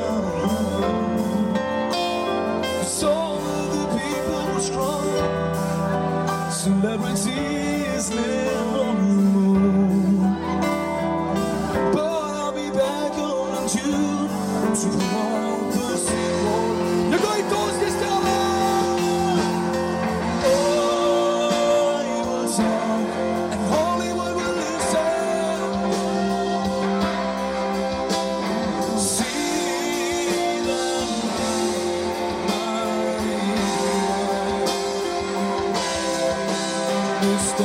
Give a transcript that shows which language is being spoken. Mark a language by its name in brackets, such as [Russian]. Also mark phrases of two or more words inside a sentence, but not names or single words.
[English] Cause all of the people were strong. Celebrities live on the moon. But I'll be back home in June to promote the sequel. [Estonian] Ja kõik koos, kes teavad! [English] I will talk and Hollywood will listen. See them Mr.